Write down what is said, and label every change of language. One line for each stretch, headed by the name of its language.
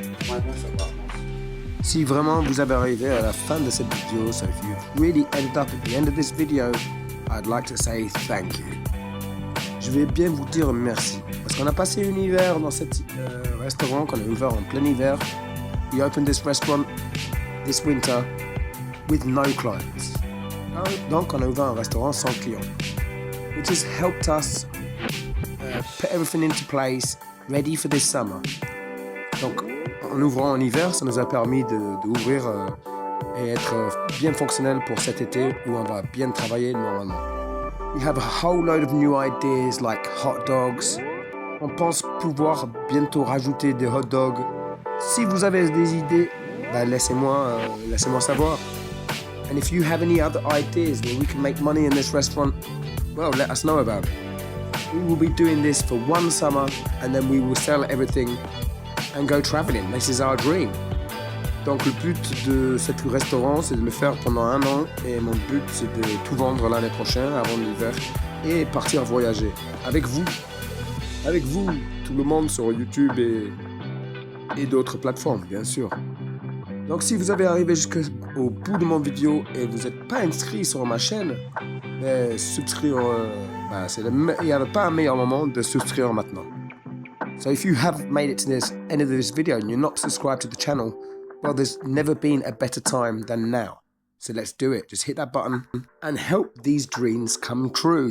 French: Ouais, bien sûr, pas. Si vraiment vous avez arrivé à la fin de cette vidéo,
English: so if you've really ended up at the end of this video, I'd like to say thank you.
French: Je vais bien vous dire merci, parce qu'on a passé un hiver dans cet restaurant qu'on a ouvert en plein hiver.
English: We opened this restaurant this winter with no clients.
French: Donc on a ouvert un restaurant sans clients.
English: It has helped us put everything into place, ready for this summer.
French: Donc en ouvrant en hiver, ça nous a permis d'ouvrir et être bien fonctionnel pour cet été où on va bien travailler normalement.
English: We have a whole load of new ideas like hot dogs.
French: On pense pouvoir bientôt rajouter des hot dogs. Si vous avez des idées, bah laissez-moi savoir.
English: And if you have any other ideas where we can make money in this restaurant, well, let us know about it. We will be doing this for one summer and then we will sell everything and go traveling. This is our dream.
French: Donc le but de ce restaurant, c'est de le faire pendant 1 an et mon but, c'est de tout vendre l'année prochaine avant l'hiver et partir voyager avec vous, tout le monde sur YouTube et d'autres plateformes, bien sûr. Donc si vous avez arrivé jusqu'au bout de mon vidéo et vous n'êtes pas inscrit sur ma chaîne, souscrire, il n'y a pas un meilleur moment de souscrire maintenant.
English: So if you have made it to this end of this video and you're not subscribed to the channel, well, there's never been a better time than now. So let's do it. Just hit that button and help these dreams come true.